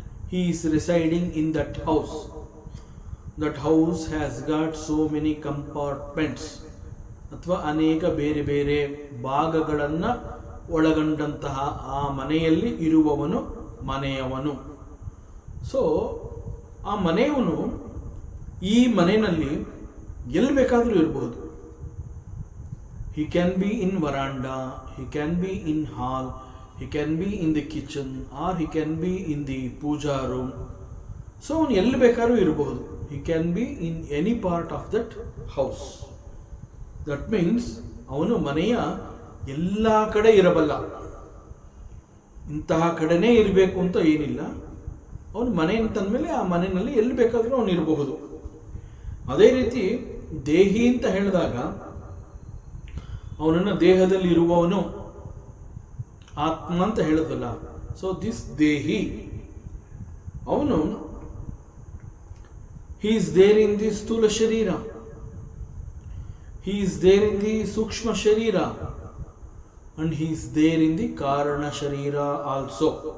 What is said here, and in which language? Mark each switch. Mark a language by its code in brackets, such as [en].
[en] He is residing in that house. That house has got so many compartments, [kn] ಅಥವಾ ಅನೇಕ ಬೇರೆ ಬೇರೆ ಭಾಗಗಳನ್ನು ಒಳಗೊಂಡಂತಹ ಆ ಮನೆಯಲ್ಲಿ ಇರುವವನು ಮನೆಯವನು. ಸೊ ಆ ಮನೆಯವನು ಈ ಮನೆಯಲ್ಲಿ ಎಲ್ಲಿ ಬೇಕಾದರೂ ಇರಬಹುದು. [en] He can be in veranda, he can be in hall, he can be in the kitchen, or he can be in the puja room. [kn] So ಅವನು ಎಲ್ಲಿ ಬೇಕಾದ್ರೂ ಇರಬಹುದು. [en] He can be in any part of that house. That means [kn] ಅವನು ಮನೆಯ ಎಲ್ಲ ಕಡೆ ಇರಬಲ್ಲ. ಇಂತಹ ಕಡೆನೇ ಇರಬೇಕು ಅಂತ ಏನಿಲ್ಲ. ಅವನು ಮನೆ ಅಂತಂದಮೇಲೆ ಆ ಮನೆಯಲ್ಲಿ ಎಲ್ಲಿ ಬೇಕಾದರೂ ಅವನು ಇರಬಹುದು. ಅದೇ ರೀತಿ ದೇಹಿ ಅಂತ ಹೇಳಿದಾಗ ಅವನನ್ನು ದೇಹದಲ್ಲಿ ಇರುವವನು ಆತ್ಮ ಅಂತ ಹೇಳೋದಲ್ಲ. [en] So this ದೇಹಿ, ಅವನು he is there in the ಸ್ಥೂಲ ಶರೀರ, he is there in the ಸೂಕ್ಷ್ಮ ಶರೀರ, and he is there in the ಕಾರಣ ಶರೀರ also.